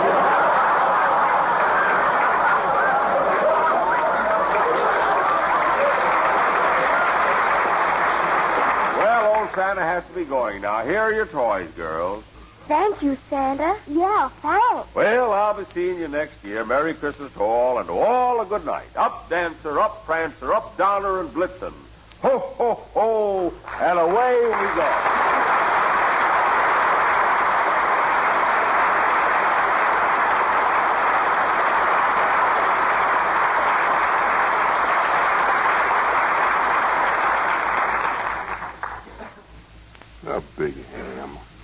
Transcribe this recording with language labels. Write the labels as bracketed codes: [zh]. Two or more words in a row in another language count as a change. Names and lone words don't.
[en] Well, old Santa has to be going now. Here are your toys, girls. Thank you, Santa. Yeah, thanks. Well, I'll be seeing you next year. Merry Christmas to all, and to all a good night. Up, Dancer, up, Prancer, up, Donner, and Blitzen. Ho, ho, ho, and away we go. A big ham.